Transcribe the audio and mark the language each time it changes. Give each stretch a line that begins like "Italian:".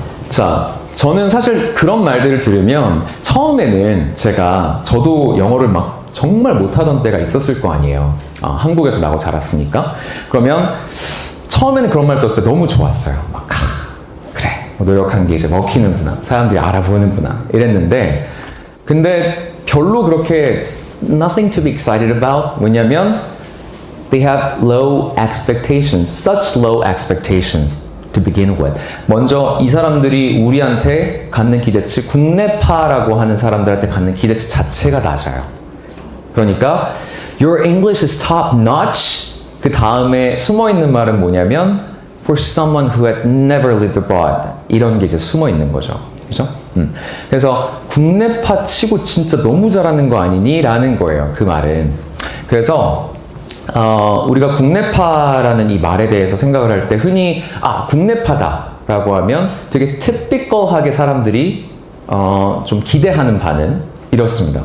Korean: 자, 저는 사실 그런 말들을 들으면 처음에는 저도 영어를 막 정말 못하던 때가 있었을 거 아니에요. 한국에서 나고 자랐으니까. 그러면 처음에는 그런 말 들었을 때 너무 좋았어요. 막 그래, 노력한 게 이제 먹히는구나. 사람들이 알아보는구나. 이랬는데 근데 별로 그렇게
English: nothing to be excited about.
Korean: 왜냐면
English: they have low expectations, such low expectations to begin with.
Korean: 먼저 이 사람들이 우리한테 갖는 기대치, 국내파라고 하는 사람들한테 갖는 기대치 자체가 낮아요. 그러니까
English: your English is top notch.
Korean: 그 다음에 숨어 있는 말은 뭐냐면
English: for someone who had never lived abroad.
Korean: 이런 게 이제 숨어 있는 거죠. 그죠? 그래서 국내파 치고 진짜 너무 잘하는 거 아니니? 라는 거예요. 그 말은. 그래서 우리가 국내파라는 이 말에 대해서 생각을 할 때 흔히 국내파다 라고 하면 되게 typical하게 사람들이 좀 기대하는 바는 이렇습니다.